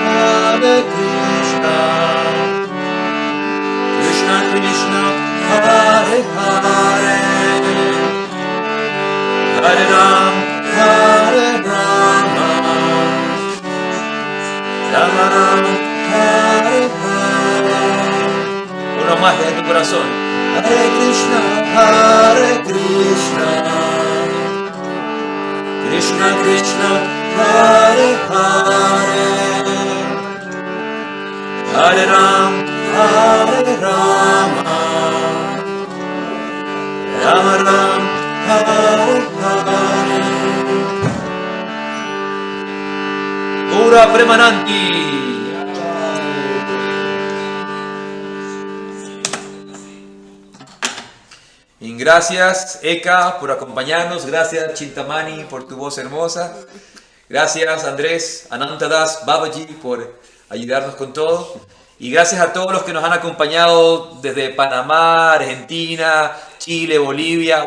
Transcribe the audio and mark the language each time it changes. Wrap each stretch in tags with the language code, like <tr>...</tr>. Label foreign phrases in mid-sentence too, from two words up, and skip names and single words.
<sa>कृष्ण कृष्ण, हरे हरे, हरे राम, राम, राम राम, हरे हरे.</sa> <es>Uno más de tu corazón.</es> <sa>हरे कृष्ण, कृष्ण कृष्ण, हरे हरे, हरे राम, राम, राम राम, हरे हरे. Pura Premananti.</sa> <es>Y gracias Eka por acompañarnos, gracias Chintamani por tu voz hermosa, gracias Andrés, Anantadas, Babaji por ayudarnos con todo y gracias a todos los que nos han acompañado desde Panamá, Argentina, Chile, Bolivia.</es>